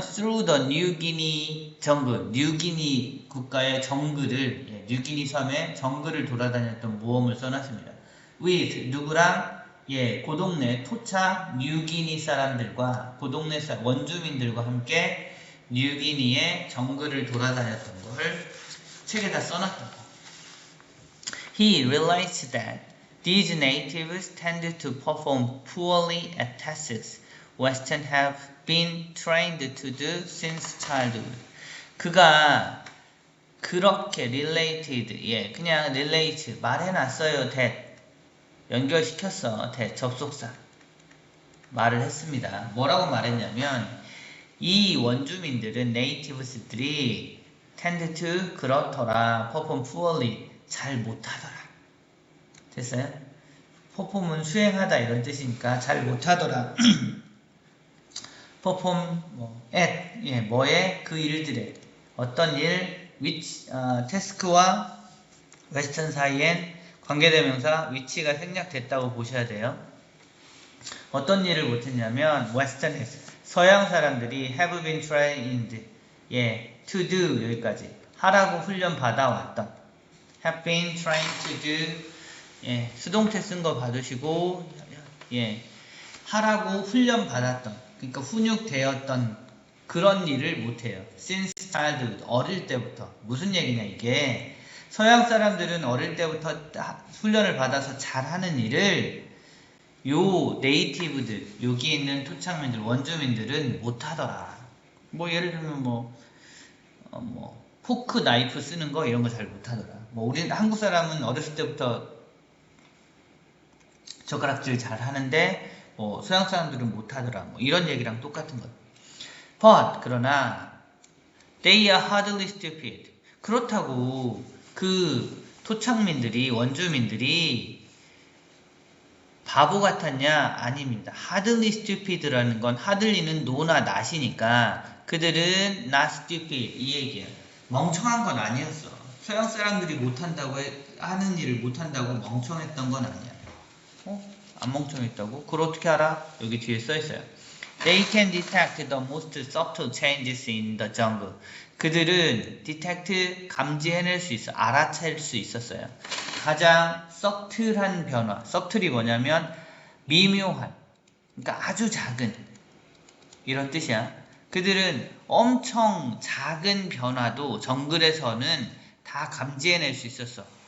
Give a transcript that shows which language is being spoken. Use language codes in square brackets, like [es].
[en] through the New Guinea jungle, [ko] 뉴기니 국가의 정글을, 뉴기니 섬의 정글을 돌아다녔던 모험을 써놨습니다. with, 누구랑? 그 동네 토착 뉴기니 사람들과, 그 동네 원주민들과 함께 뉴기니의 정글을 돌아다녔던 것을 책에다 써놨던 거. [en] He realized that these natives tended to perform poorly at tasks Western have been trained to do since childhood. [ko] 그가 그렇게 related, 그냥 relate, 말해놨어요. that, 연결시켰어. that, 접속사. 말을 했습니다. 뭐라고 말했냐면 이 원주민들은, natives들이 [en] tend to, [ko] 그렇더라. [en] perform poorly, [ko] 잘 못하더라. 됐어요? perform은 수행하다 이런 뜻이니까 잘 못하더라. [en] perform, at, 뭐에? [ko] 그 일들에. 어떤 일, which, task와 western 사이엔 관계대명사 which가 생략됐다고 보셔야 돼요. 어떤 일을 못했냐면 western, 서양 사람들이 [en] have been trained, to do, [ko] 여기까지 하라고 훈련 받아왔던, [en] have been trained to do, [ko] 수동태 쓴 거 받으시고, 하라고 훈련 받았던, 그러니까 훈육되었던 그런 일을 못해요. [en] since childhood, [ko] 어릴 때부터. 무슨 얘기냐 이게? 서양 사람들은 어릴 때부터 훈련을 받아서 잘하는 일을 요 네이티브들, 여기 있는 토착민들, 원주민들은 못하더라. 예를 들면 포크, 나이프 쓰는 거 이런 거 잘 못하더라. 우리 한국 사람은 어렸을 때부터 젓가락질 잘 하는데 서양 사람들은 못하더라. 이런 얘기랑 똑같은 거. [en] But, [ko] 그러나 [en] they are hardly stupid. [ko] 그렇다고 그 토착민들이, 원주민들이 바보 같았냐? 아닙니다. [en] hardly stupid [ko] 라는 건 hardly는 no나 not이니까 그들은 [en] not stupid [ko] 이 얘기야. 멍청한 건 아니었어. 서양 사람들이 못한다고 하는 일을 못한다고 멍청했던 건 아니야. 안 멍청했다고? 그걸 어떻게 알아? 여기 뒤에 써 있어요. [en] They can detect the most subtle changes in the jungle. [ko] 그들은 detect 감지해낼 수 있어, 알아챌 수 있었어요. 가장 subtle한 변화. subtle이 뭐냐면 미묘한, 그러니까 아주 작은 이런 뜻이야. 그들은 엄청 작은 변화도 정글에서는 다 감지해낼 수 있었어.